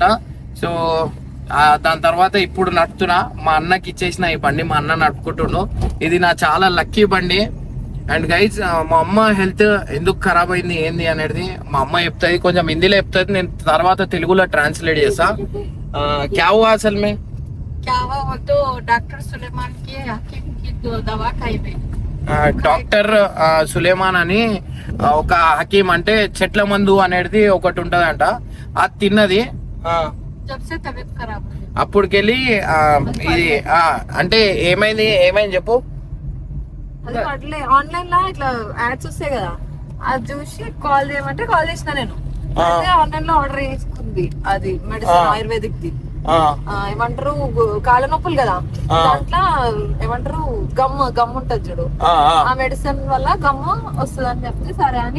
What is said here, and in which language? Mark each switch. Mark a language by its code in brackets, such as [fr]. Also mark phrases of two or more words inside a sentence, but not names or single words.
[te] సో దాని తర్వాత ఇప్పుడు నడుపుతున్నా. మా అన్నకి ఇచ్చేసిన ఈ బండి మా అన్న నడుపుకుంటుండు. ఇది నా చాలా లక్కీ బండి. [en] and guys [te] మా అమ్మ హెల్త్ ఎందుకు ఖరాబ్ అయింది ఏంది అనేది మా అమ్మ చెప్తుంది, కొంచెం హిందీలో చెప్తుంది, నేను తర్వాత తెలుగులో ట్రాన్స్లేట్ చేస్తా. [hi] क्या हुआ असल में? क्या हुआ वो तो डॉक्टर सुलेमान की हकीम की दवा खाई में. [te] డాక్టర్ సులేమాన్ అని ఒక హకీం, అంటే చెట్ల మందు అనేది ఒకటి ఉంటదంట. అది తిన్నది. [hi] जब से तबीयत खराब [te] అప్పటికెళ్ళి ఇది అంటే ఏమైంది చెప్పు. అది అట్లే ఆన్లైన్ లో ఇట్లా యాడ్స్ వస్తాయి కదా, అది చూసి కాల్ చేయమంటే కాల్ చేసిన. నేను ఆన్లైన్ లో ఆర్డర్ చేసుకుంది అది మెడిసిన్, ఆయుర్వేదిక్ ది. ఏమంటారు కాళ్ళ నొప్పులు కదా, దాంట్లో ఏమంటారు గమ్ ఉంటది చూడు, ఆ మెడిసిన్ వల్ల గమ్ వస్తుంది అని చెప్తే సరే అని.